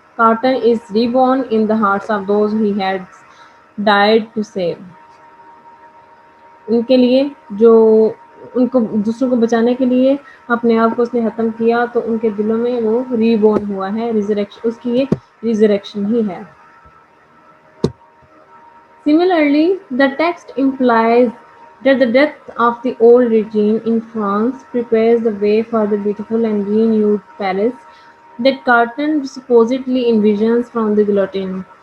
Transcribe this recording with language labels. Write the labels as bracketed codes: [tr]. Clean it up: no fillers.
[en] Carton is reborn in the hearts of those he had died to save. [ur] ان کے لیے جو ان کو دوسروں کو بچانے کے لیے اپنے آپ کو اس نے ختم کیا، تو ان کے دلوں میں وہ ری بورن ہوا ہے. ریزریکشن اس کی یہ ریزریکشن ہی ہے. [en] Similarly, the text implies that the death of the old regime in France prepares the way for the beautiful and renewed Paris that Carton supposedly envisions from the guillotine.